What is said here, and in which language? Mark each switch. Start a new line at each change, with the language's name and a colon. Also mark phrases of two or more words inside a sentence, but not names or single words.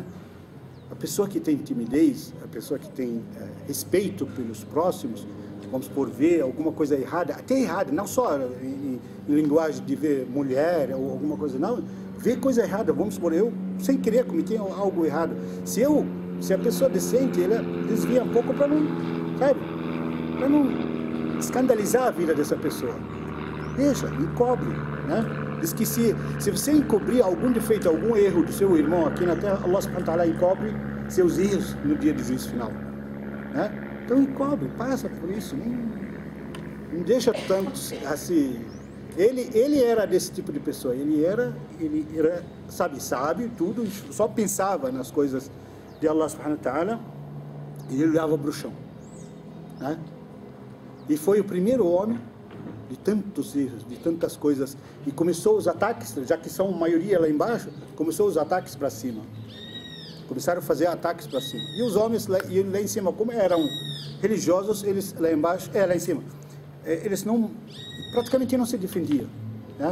Portuguese: A pessoa que tem timidez, a pessoa que tem respeito pelos próximos, vamos por ver alguma coisa errada, até errada, não só em linguagem de ver mulher ou alguma coisa, não, ver coisa errada, vamos supor, eu sem querer cometi algo errado, se a pessoa é decente, ela desvia um pouco para não, sabe, para não escandalizar a vida dessa pessoa, deixa, encobre, né? Diz que se você encobrir algum defeito, algum erro do seu irmão aqui na Terra,
Arabic: الله سبحانه وتعالى
Portuguese: encobre seus erros no dia do juízo final. né? Então encobre, passa por isso, não deixa tanto assim. Ele era desse tipo de pessoa, ele era sabe tudo, só pensava nas coisas de
Arabic: الله سبحانه وتعالى,
Portuguese: e ele olhava para o chão, né? E foi o primeiro homem de tantos erros, de tantas coisas, e começou os ataques, já que são maioria lá embaixo, começou os ataques para cima. Começaram a fazer ataques para cima. E os homens lá em cima, como eram religiosos, eles lá embaixo, lá em cima, eles praticamente não se defendiam, né?